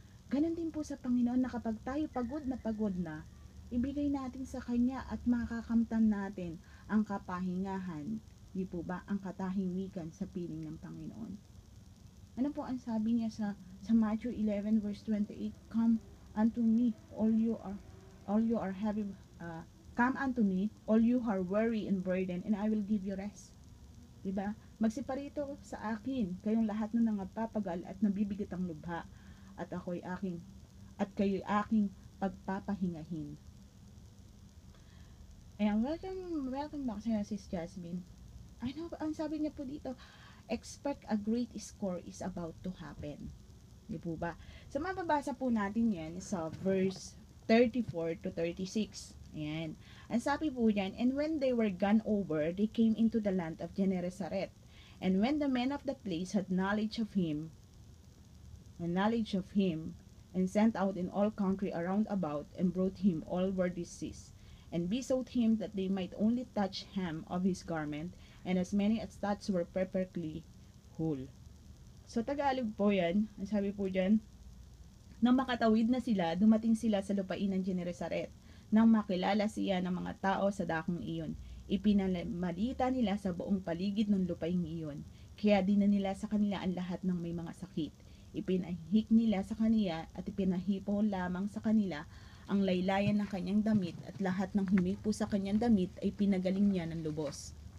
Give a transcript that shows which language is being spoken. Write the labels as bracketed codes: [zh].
[tl] Ganon din po sa Panginoon na kapag tayo pagod na, ibigay natin sa Kanya at makakamtan natin ang kapahingahan, di po ba, ang katahimikan sa piling ng Panginoon. Ano po ang sabi niya sa Matthew 11 verse 28? [en] Come unto me, all you are heavy, come unto me, all you are weary and burdened, and I will give you rest. [tl] Diba? Magsiparito sa akin, kayong lahat ng nangapapagal at nabibigat ang lubha, at kayo'y aking pagpapahingahin. Ayan, welcome back sa Sis Jasmine. [en] I know, [tl] ang sabi niya po dito, [en] expect a great score is about to happen. [tl] Di po ba? So, mababasa po natin yan sa verse 34 to 36. Ayan. Ang sabi po dyan, [en] and when they were gone over, they came into the land of Gennesaret. And when the men of the place had knowledge of him, and sent out in all country around about, and brought him all were diseased, and besought him that they might only touch hem of his garment, and as many as touched were perfectly whole. [tl] So, Tagalog po yan. Ang sabi po dyan, nang makatawid na sila, dumating sila sa lupain ng Gennesaret. Nang makilala siya ng mga tao sa dakong iyon, ipinamalita nila sa buong paligid ng lupaing iyon. Kaya din na nila sa kanila ang lahat ng may mga sakit. Ipinahik nila sa kaniya at ipinahipo lamang sa kanila ang laylayan ng kanyang damit, at lahat ng humipo sa kanyang damit ay pinagaling niya ng lubos.